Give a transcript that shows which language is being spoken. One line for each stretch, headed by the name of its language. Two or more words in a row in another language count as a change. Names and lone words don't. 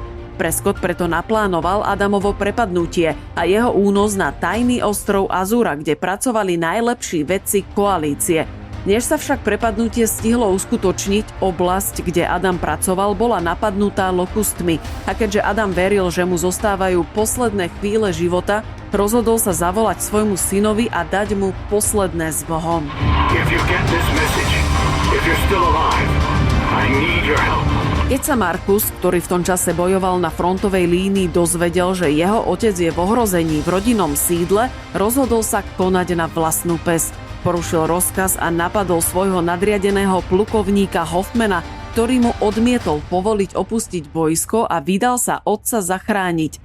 Slovak: Prescott preto naplánoval Adamovo prepadnutie a jeho únos na tajný ostrov Azura, kde pracovali najlepší vedci koalície. Než sa však prepadnutie stihlo uskutočniť, oblasť, kde Adam pracoval, bola napadnutá lokustmi a keďže Adam veril, že mu zostávajú posledné chvíle života, rozhodol sa zavolať svojmu synovi a dať mu posledné s Bohom.
English: If you get this message, if you're still alive, I need your help.
Slovak: Keď sa Marcus, ktorý v tom čase bojoval na frontovej línii, dozvedel, že jeho otec je v ohrození v rodinnom sídle, rozhodol sa konať na vlastnú päsť. Porušil rozkaz a napadol svojho nadriadeného plukovníka Hoffmana, ktorý mu odmietol povoliť opustiť boisko a vydal sa otca zachrániť.